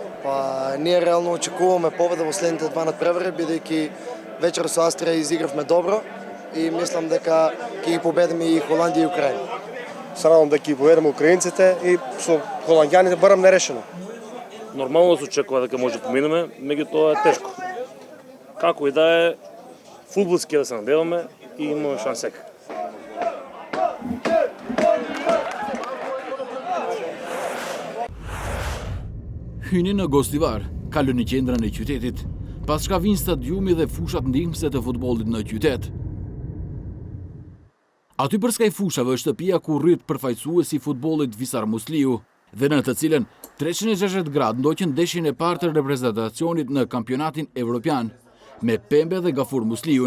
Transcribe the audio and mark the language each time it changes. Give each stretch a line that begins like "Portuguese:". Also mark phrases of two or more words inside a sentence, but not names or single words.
Macedonian: Ние реално очекуваме победа во следните два надпревари, бидејќи вечер со Австрија изигравме добро и мислам дека ќе ги победиме и Холандија и Украина. Се надам дека ги победиме украинците и со холанѓаните барам нерешено. Нормално се очекува дека може да поминеме, меѓутоа е тешко. Како и да е, фудбалски да се надеваме и имаме шанс секако.
Albanian: Hyni në Gostivar, kalon në qendrën e qytetit, pas shka vinë stadiumi dhe fushat ndihmëse të futbollit në qytet. Aty për skaj fushave është shtëpia ku rrit përfaqësuesi futbollit Visar Musliu, dhe në të cilën 360 gradë ndoqën ndeshjen e parë të reprezentacionit në kampionatin evropian, me Pembe dhe Gafur Musliun.